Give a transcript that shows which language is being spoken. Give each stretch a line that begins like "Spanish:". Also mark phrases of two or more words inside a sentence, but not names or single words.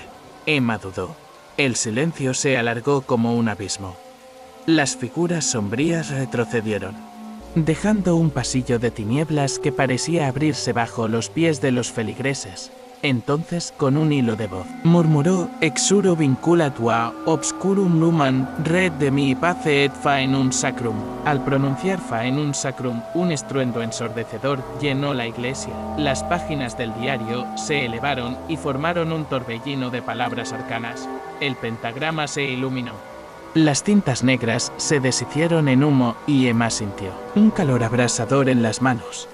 Spanish: Emma dudó. El silencio se alargó como un abismo. Las figuras sombrías retrocedieron, dejando un pasillo de tinieblas que parecía abrirse bajo los pies de los feligreses. Entonces, con un hilo de voz, murmuró:
Latin: Exuro vincula tua, obscurum lumen, red de mi pace et faenum sacrum.
Spanish: Al pronunciar
Latin: faenum sacrum,
Spanish: un estruendo ensordecedor llenó la iglesia. Las páginas del diario se elevaron y formaron un torbellino de palabras arcanas. El pentagrama se iluminó. Las tintas negras se deshicieron en humo y Emma sintió un calor abrasador en las manos.